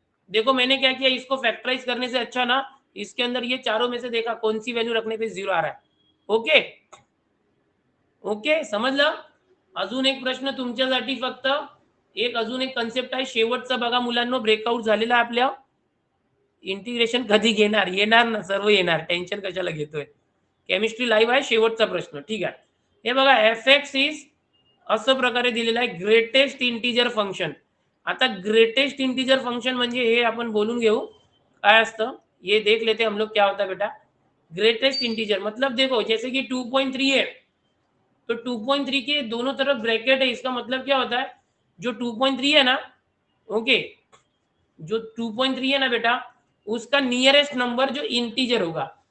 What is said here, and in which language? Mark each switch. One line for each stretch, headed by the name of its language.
Hindi: देखो मैंने क्या किया, इसको फैक्टराइज करने से अच्छा ना इसके अंदर ये चारों में से देखा कौन सी वैल्यू रखने पे 0 आ रहा है.
Marathi: ओके ओके समजलं. अजून एक प्रश्न तुमच्यासाठी फक्त एक अजून एक कन्सेप्ट आहे शेवटचा बघा मुलांनो. ब्रेकआउट झालेला आपल्या. इंटिग्रेशन कधी घेणार? येणार ना, सर्व येणार. टेन्शन कशाला घेतोय. केमिस्ट्री लाईव्ह आहे. शेवटचा प्रश्न ठीक आहे. हे बघा f(x) इज असं प्रकारे दिलेलं आहे ग्रेटेस्ट इंटिजर फंक्शन. आता ग्रेटेस्ट इंटिजर फंक्शन म्हणजे हे आपण बोलून घेऊ काय असतं.
Hindi: ये देख लेते हम लोग क्या होता है बेटा. ग्रेटेस्ट इंटिजर मतलब देखो जैसे कि 2.3 है तो 2.3 के दोनों तरफ ब्रैकेट है. इसका मतलब क्या होता है, जो 2.3 है ना ओके जो 2.3 है ना बेटा उसका नियरेस्ट नंबर जो इंटीजर होगा.